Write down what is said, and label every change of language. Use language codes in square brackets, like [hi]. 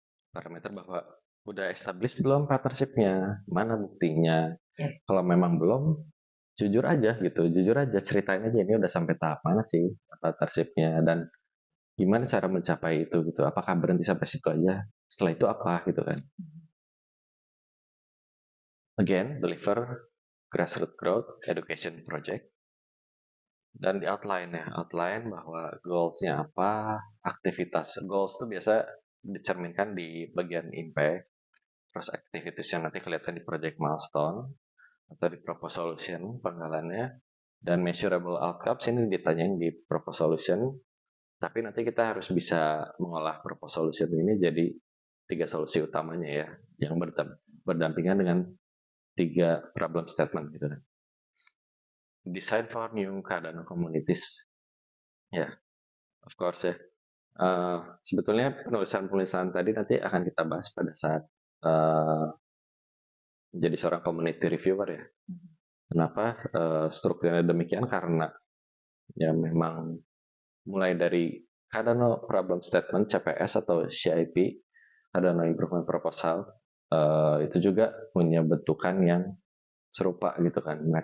[id] Parameter bahwa udah established belum partnershipnya, mana buktinya. Kalau memang belum, jujur aja gitu, jujur aja ceritain aja ini udah sampai tahap mana sih partnershipnya, dan gimana cara mencapai itu gitu? Apakah berhenti sampai situ aja? Setelah itu apa gitu kan? [en] Again, deliver grassroots growth education project. [id] Dan di outline ya, outline bahwa goals-nya apa, aktivitas. Goals itu biasa dicerminkan di bagian impact, terus activities yang nanti kelihatan di project milestone, atau di proposal solution penggalannya, dan measurable outcomes ini ditanyain di proposal solution, tapi nanti kita harus bisa mengolah proposal solution ini jadi 3 solusi utamanya ya, yang berdampingan dengan 3 problem statement gitu kan. [en] Design for new [id] keadaan [en] communities. Ya, of course ya. [id] Sebetulnya penulisan-penulisan tadi nanti akan kita bahas pada saat menjadi seorang community reviewer ya. Kenapa strukturnya demikian? Karena ya memang mulai dari Cardano Problem Statement CPS atau CIP, Cardano Improvement Proposal, itu juga punya bentukan yang serupa gitu kan.